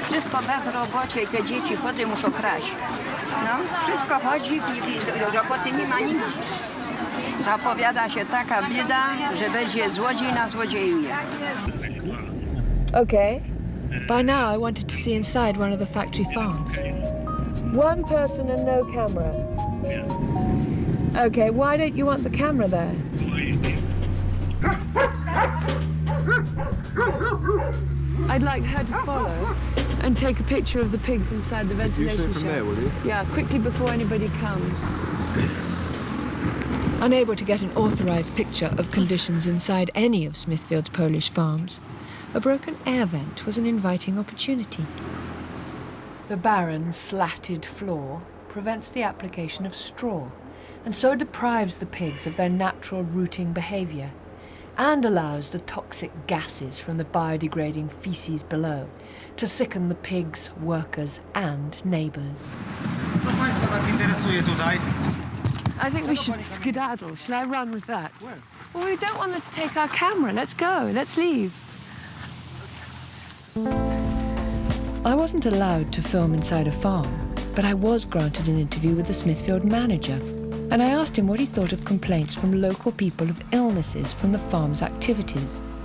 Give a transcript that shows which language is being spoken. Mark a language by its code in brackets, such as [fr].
[pl] Wszystko bezrobocie i te dzieci chodzą, muszą kraść. No, wszystko chodzi i roboty nie ma nigdzie. Zapowiada się taka bieda, że będzie złodziej na złodziejuje. [en] Okay. By now I wanted to see inside one of the factory farms. One person and no camera. Okay, why don't you want the camera there? I'd like her to follow and take a picture of the pigs inside the ventilation shaft. There, will you? Yeah, quickly before anybody comes. Unable to get an authorised picture of conditions inside any of Smithfield's Polish farms, a broken air vent was an inviting opportunity. The barren, slatted floor prevents the application of straw, and so deprives the pigs of their natural rooting behaviour, and allows the toxic gases from the biodegrading faeces below to sicken the pigs, workers and neighbours. [pl] Co Państwa tak interesuje tutaj? [en] I think we should skedaddle. Shall I run with that? Where? Well, we don't want them to take our camera. Let's go. Let's leave. I wasn't allowed to film inside a farm, but I was granted an interview with the Smithfield manager, and I asked him what he thought of complaints from local people of illnesses from the farm's activities.